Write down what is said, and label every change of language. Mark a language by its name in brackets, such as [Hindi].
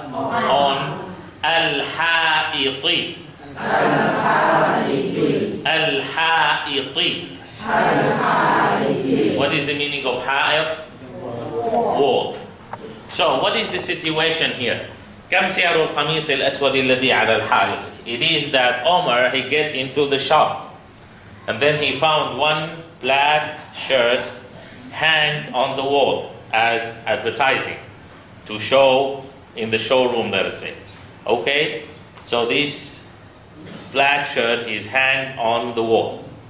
[English] On. [Arabic] الحائط الحائط. [English] What is the meaning of حائط? Wall. So what is the situation here? [Arabic] كم سعر القميص الأسود الذي على الحائط? [English] It is that Omar, he get into the shop and then he found one black shirt hanged on the wall as advertising to show in the showroom, let us say. Okay, so this black shirt is hanged on the wall.